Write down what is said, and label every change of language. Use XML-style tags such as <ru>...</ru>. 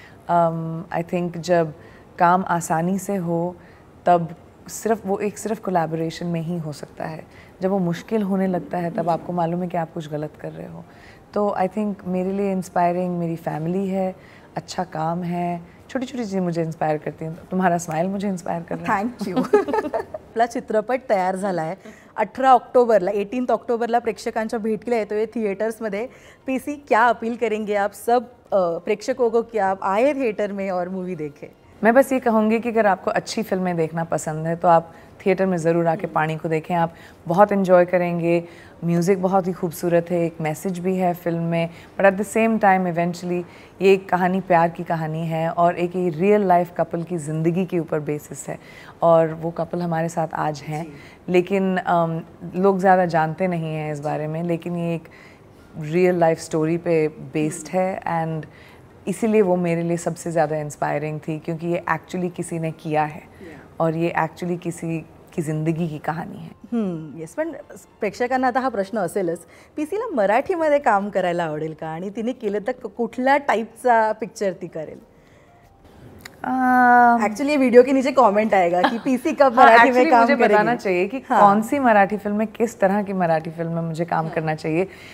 <en>I think</en> <hi>जब काम आसानी से हो, तब सिर्फ कोलैबोरेशन में ही हो सकता है। जब वो मुश्किल होने लगता है, तब आपको मालूम है कि आप कुछ गलत कर रहे हो। तो</hi> <en>I think</en> <hi>मेरे लिए इंस्पायरिंग मेरी फैमिली है, अच्छा काम है, छोटी छोटी चीज़ें मुझे इंस्पायर करती हैं। तुम्हारा स्माइल मुझे इंस्पायर कर रहा है।</hi> <en>Thank you.</en> <mr>आपला चित्रपट तयार झाला आहे 18 ऑक्टोबरला, 18 ऑक्टोबरला प्रेक्षकांच्या भेटीला येतो आहे थिएटर्समध्ये।</mr> <hi>पीसी, क्या अपील करेंगे आप सब प्रेक्षकों को कि आप आए थिएटर में और मूवी देखें? मैं बस ये कहूँगी कि अगर आपको अच्छी फिल्में देखना पसंद है, तो आप थिएटर में ज़रूर आके पानी को देखें। आप बहुत इन्जॉय करेंगे। म्यूज़िक बहुत ही खूबसूरत है, एक मैसेज भी है फिल्म में,</hi> <en>but at the same time eventually</en> <hi>ये एक कहानी प्यार की कहानी है, और एक ये रियल लाइफ कपल की ज़िंदगी के ऊपर बेसिस है। और वो कपल हमारे साथ आज हैं, लेकिन लोग ज़्यादा जानते नहीं हैं इस बारे में, लेकिन ये एक रियल लाइफ स्टोरी पे बेस्ड है, एंड इसीलिए वो मेरे लिए सबसे ज़्यादा इंस्पायरिंग थी, क्योंकि ये एक्चुअली किसी ने किया है, और ये एक्चुअली किसी की जिंदगी की</hi> <mr>कहाणी आहे। येस, पण प्रेक्षकांना आता हा प्रश्न असेलच, पीसीला मराठीमध्ये काम करायला आवडेल का? आणि तिने केलं तर कुठल्या टाईपचा पिक्चर ती करेल?</mr> <hi>एक्चुअली वीडियो के नीचे कमेंट आएगा कि पीसी कब मराठी में काम मुझे करेगी? बताना चाहिए कि कौन सी मराठी फिल्म में, किस तरह की मराठी फिल्म में मुझे काम करना चाहिए।</hi>